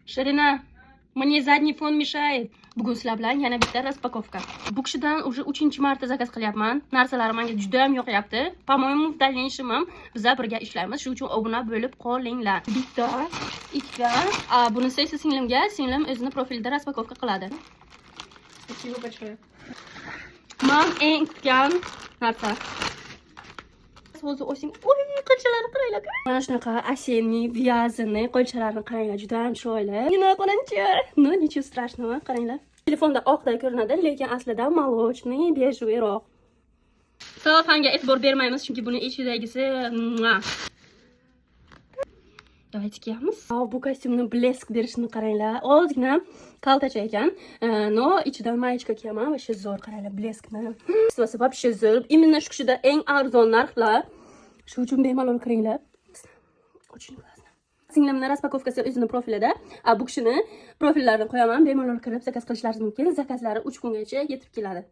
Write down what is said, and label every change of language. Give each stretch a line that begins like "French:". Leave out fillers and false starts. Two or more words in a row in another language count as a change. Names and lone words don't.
Russian: Ширина, мне задний фон mешает.
Uzbek: Bugun sizlar bilan yana bitta распаковка. Bu kishidan уже 3-marta zakaz qilyapman. Narsalari menga juda ham yoqyapti.
Russian: По-моему, в дальнейшем
Uzbek: ham biz birga ishlaymiz. Shuning uchun obuna bo'lib qolinglar. Bitta, ikkita. Bunisi esa singlimga. Singlim o'zini profilida распаковка qiladi.
Russian: Спасибо большое.
Uzbek: Men eng kutgan narsa. O'zi o'sing. Oy, qo'lchalari qaranglar. Mana shunaqa
Russian: осенний, вязаный
Uzbek: qo'lchalarni qaranglar, juda ham chiroyli. Nima qo'lanchi?
Russian: No, nичего страшного,
Uzbek: qaranglar. Telefonda oqday ko'rinadi, lekin aslida молочный, bejuyroq. Salofanga e'tibor bermaymiz, chunki buni ichidagisi. Давайте kiyamiz. Bu kostyumni blesk berishini qaranglar. Ozgina kaltacha ekan. No, ichidan mayichka kiyaman va zo'r qaranglar, bleskni. Sivasi вообще zo'r. Именно shu kishida eng arzon narxlar. Shu uchun bemalol kiringlar.
Russian: Очень классно.
Uzbek: Singlimning распаковкasi o'zining profilida. Bu kishini profillarini qo'yaman, bemalol kirib zakaz qilishlaringiz mumkin. Zakazlari 3 kungacha yetib keladi.